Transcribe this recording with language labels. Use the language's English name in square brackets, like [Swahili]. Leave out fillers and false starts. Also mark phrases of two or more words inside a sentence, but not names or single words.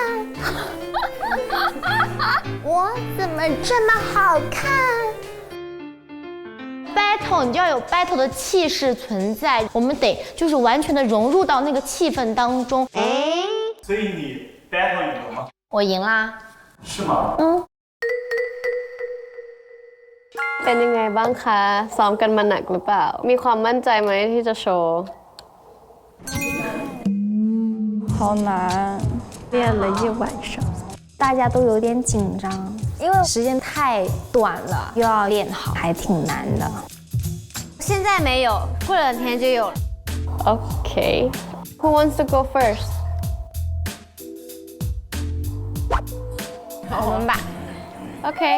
[Chinese] 我怎么这么好看？battle 你就要有 battle 的气势存在，我们得就是完全的融入到那个气氛当中。所以你 battle 赢了吗？我赢啦。是吗？ [Thai] เป็นยังไงบ้างคะซ้อมกันมาหนักหรือเปล่ามีความมั่นใจไหมที่จะโชว์ [Chinese] 好难，练了一晚上，大家都有点紧张，因为时间太短了，又要练好，还挺难的。现在没有，过2天就有了。 [English] Okay. Who wants to go first? [Chinese] 我们吧。 [English] Okay.